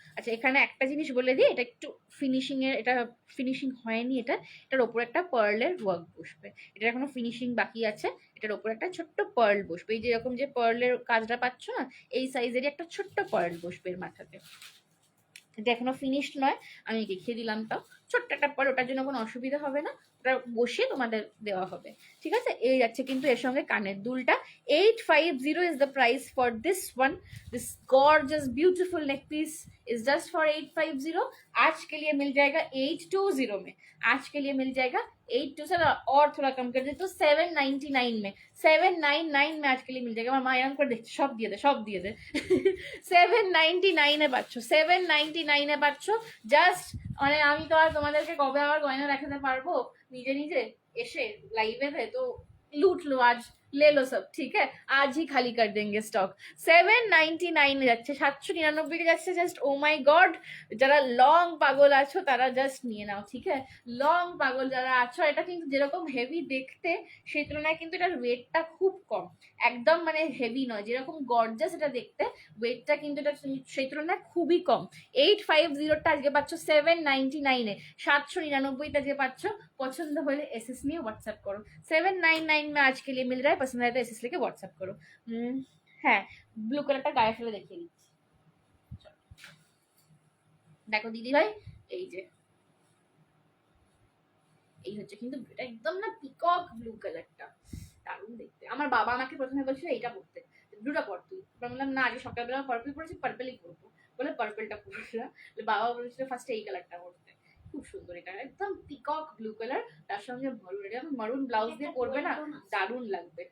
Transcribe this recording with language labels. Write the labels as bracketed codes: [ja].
[bn] আচ্ছা এখানে একটা জিনিস বলে দিই, এটা একটু ফিনিশিং এর, এটা ফিনিশিং হয়নি, এটার ওপর একটা পার্লের ওয়ার্ক বসবে, এটা এখনো ফিনিশিং বাকি আছে, এটার ওপর একটা ছোট্ট পার্ল বসবে, এই যেরকম যে পার্লের কাজটা পাচ্ছ না, এই সাইজেরই একটা ছোট্ট পার্ল বসবে এর মাথাতে। এটা এখনো ফিনিশড নয়, আমি দেখিয়ে দিলাম, তাও ছোট্ট একটা পার্ল, ওটার জন্য কোনো অসুবিধা হবে না, ওটা বসিয়ে তোমাদের দেওয়া হবে। ঠিক আছে, এই যাচ্ছে কিন্তু এর সঙ্গে কানের দুলটা। [en] 850 is the price for this one. This gorgeous beautiful neck piece is just for 850। [hi] आज के लिए मिल जाएगा 820 में, आज के लिए मिल जाएगा 827, और थोड़ा कम कर दे तो 799 में, 799 में आज के लिए मिल जाएगा। [bn] मामा এরকম করে দেখছি, সব দিয়ে দে, সব দিয়ে দে। 799 এ পাচ্ছ, 799 এ পাচ্ছ। জাস্ট মানে আমি তো আর তোমাদেরকে কবে আবার গয়না দেখাতে পারবো নিজে নিজে এসে লাইভে, তো [hi] लूट लो आज, ले लो सब, ठीक है आज ही खाली कर देंगे स्टॉक। [bn] 799 যাচ্ছে, 799 যাচ্ছে, জাস্ট [en] Oh my God. [bn] যারা লং পাগল আছো তারা জাস্ট নিয়ে নাও, ঠিক আছে, লং পাগল যারা আছো। এটা কিন্তু যেরকম হেভি দেখতে, সেই তুলনায় কিন্তু এটার ওয়েটটা খুব কম, একদম মানে হেভি নয়, যেরকম গর্জাস এটা দেখতে, ওয়েটটা কিন্তু এটা সেই তুলনায় খুবই কম। 850টা আজকে পাচ্ছ 799 এ, 799টা যে পাচ্ছ, পছন্দ হলে এসএস নিয়ে হোয়াটসঅ্যাপ করো। [hi] 799 में आज के लिए मिल रहा है, पसंद आए तो एसएस लेके व्हाट्सएप करो। [bn] হ্যাঁ ব্লু কালারটা গায়ে ফেলে দেখিয়ে দিচ্ছি, দেখো দিদি ভাই, এই যে এই হচ্ছে কিন্তু এটা একদম না পিকক ব্লু কালারটা, দারুণ দেখতে। আমার বাবা আমাকে প্রথমে বলছিল এইটা পরতে, ব্লুটা পর তুই, বললাম না আজকে সকালবেলা পার্পল পরেছি, পার্পলই পরবো, বলে পার্পলটা পরছিলাম, বাবা বলেছিল ফার্স্টে এই কালারটা পরতে, খুব সুন্দর, এটা একদম পিকক ব্লু কালার, তার সঙ্গে মারুন, এটা মারুন ব্লাউজ দিয়ে পরবে না, দারুণ লাগবে।